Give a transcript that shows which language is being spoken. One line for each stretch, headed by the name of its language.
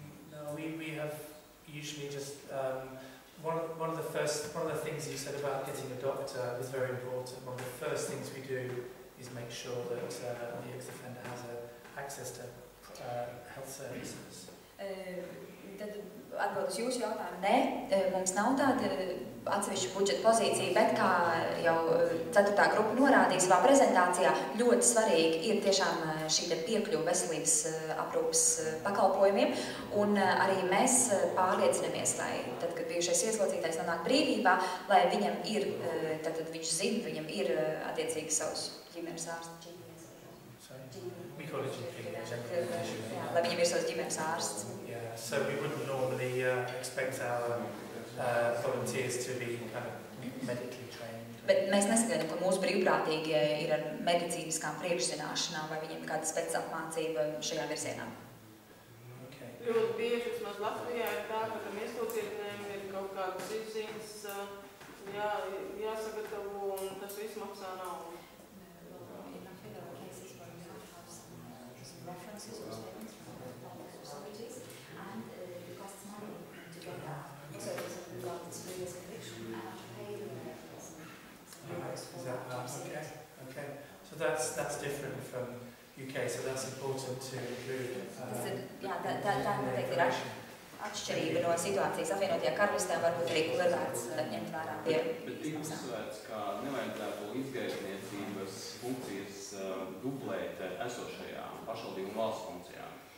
English: No, we have usually just one of the things you said about getting a doctor is very important. One of the first things we do is make sure that the ex-offender has access to health services.
Latvian: Tad atbild uz jūsu jautājumu, nē, mums nav tāda atsevišķa budžeta pozīcija, bet kā jau 4. grupa norādīja savā prezentācijā, ļoti svarīgi ir tiešām šī piekļuva veselības aprūpes pakalpojumiem, un arī mēs pārliecinamies, lai tad, kad bijušais ieslodzītais nonāk brīvībā, lai viņam ir, tad viņš zina, viņam ir attiecīgi savus ģimenes ārsts. Lai viņam ir savs ģimenes ārsts.
English: So we wouldn't normally expect our volunteers to be kind of medically trained.
Latvian: Bet mēs nesagaidām, ka mūsu brīvprātīgie ir ar medicīniskām priekšzināšanām vai viņiem kāda speciāla apmācība šajā virzienā. Ļoti bieži vismaz Latvijā ir tā, ka tam ieslodzītājiem ir kaut kādas izziņas jāsagatavo un tas viss maksā naudu.
English: Okay. So that's different from UK, so that's important to include.
Latvian: Tā noteikti ir atšķirība no situācijas apvienotajā karalistē, varbūt arī, kur ir vērts ņemt vērā pie. Bet tika uzsvērts, ka nevajadzētu izgaisniecības funkcijas dublēt esošajām pašvaldību un valsts funkcijām.